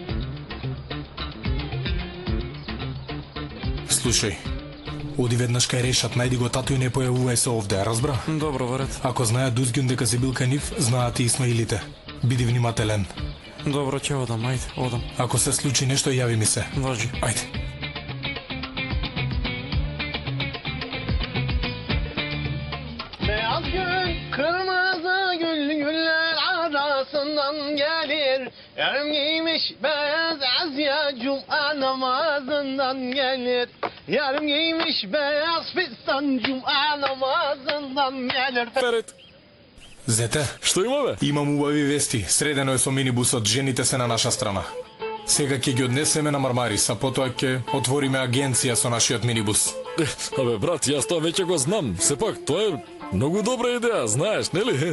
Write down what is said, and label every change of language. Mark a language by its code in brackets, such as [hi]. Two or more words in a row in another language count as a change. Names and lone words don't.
[mk] Слушај, оди веднаш кај Решат, најди го тату и не појавувај се овде, разбра? Добро, варет. Ако знаат Дузгјун дека си бил кај нив, знаат и Исмаилите. Биди внимателен. Добро, ќе одам, ајде, одам. Ако се случи нешто, јави ми се. Важи. Ајде. [tr] Beyaz gül, kırmızı gül, güller arasından gelir. Yarım giymiş beyaz azya, cuma namazından gelir. Yarım giymiş beyaz fistan, cuma namazından gelir. Перед. [mk] Зете, што има, бе? Имам убави вести. Средено е со минибусот, жените се на наша страна. Сега ќе ги однесеме на Мармарис, а потоа ќе отвориме агенција со нашиот минибус. Абе, брат, јас тоа веќе го знам. Сепак, тоа е многу добра идеја, знаеш, нели?